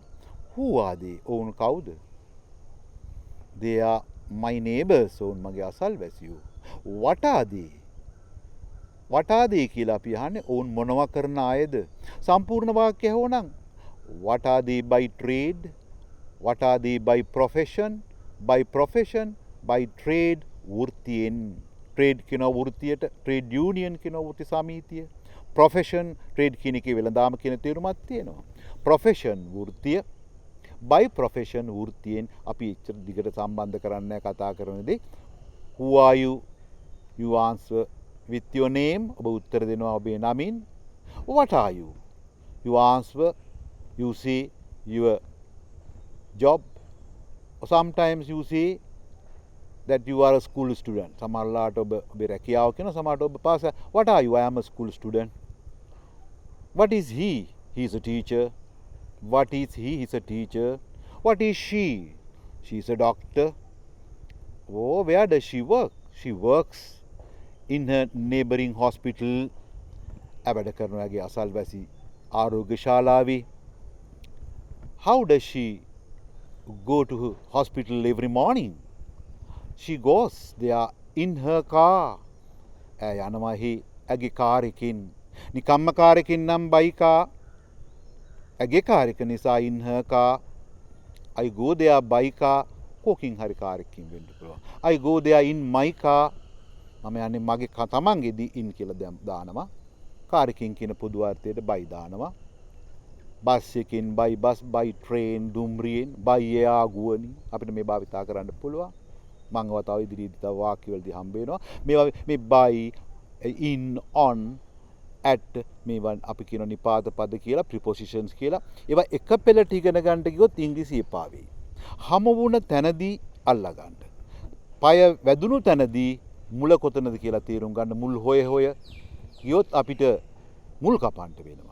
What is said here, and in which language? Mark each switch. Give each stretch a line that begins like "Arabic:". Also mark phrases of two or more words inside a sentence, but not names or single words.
English: Who are they?
Sinhala: ඔවුන් කවුද?
English: They are my neighbors.
Sinhala: ඔවුන් මගේ අසල්වැසියෝ.
English: What are they? What are they
Sinhala: කියලා අපි අහන්නේ ඔවුන් මොනවා කරන අයද? සම්පූර්ණ වාක්‍ය ඇහුවනම්
English: what are they by trade? What are they by profession? By profession, by trade වෘත්තියෙන්.
Sinhala: trade කියන වෘත්තියට
English: trade union
Sinhala: කියන වෘත්ති සමිතිය.
English: profession trade
Sinhala: කියන එකේ වෙළඳාම කියන තේරුමක් තියෙනවා. profession වෘත්තිය
English: by profession
Sinhala: වෘත්තියෙන් අපි එච්චර දිගට සම්බන්ධ කරන්නේ කතා කරනදී
English: who are you? You answer with your name.
Sinhala: ඔබ උත්තර දෙනවා ඔබේ නමින්.
English: What are you? You answer, you say your job. Or sometimes you say that you are a school student.
Sinhala: සමහරලාට ඔබ රැකියාව කියන සමහරට ඔබ පාස.
English: What are you? I am a school student. What is he? He is a teacher. What is he? He is a teacher. What is she? She is a doctor. Oh, where does she work? She works in her neighboring hospital.
Sinhala: වැඩ කරනවාගේ අසල්වැසි ආරෝග්‍ය ශාලාවේ.
English: How does she go to her hospital every morning? She goes there in her car.
Sinhala: යනවා ඇගේ කාර් එකකින්. නිකම්ම කාර් එකකින් නම් බයිකා. ඇගේ කාර් එක නිසා
English: in her car. I go there by car.
Sinhala: කෝකින් හරි කාර් එකකින් වෙන්න පුළුවන්.
English: I go there in my car.
Sinhala: මම යන්නේ මගේ තමන්ගේදී in කියලා දානවා. කාර් එකකින් කියන පොදු අර්ථයට by දානවා. බස් එකකින්
English: by bus, by train,
Sinhala: දුම්රියෙන්,
English: by air
Sinhala: ගුවනින් අපිට මේ භාවිතා කරන්න පුළුවන්. මම තව ඉදිරියේදී තව වාක්‍යවලදී හම්බ වෙනවා. මේ
English: by, in, on, at
Sinhala: මේවන් අපි කියන නිපාත පද කියලා prepositions කියලා. ඒවා එක පෙළට ඉගෙන ගන්නට ගියොත් ඉංග්‍රීසි එපා වෙයි. හමු වුණ තැනදී අල්ලා ගන්න. පය වැදුණු තැනදී මුල කොතනද කියලා තේරුම් ගන්න මුල් හොය ගියොත් අපිට මුල් කපන්ට වෙනවා.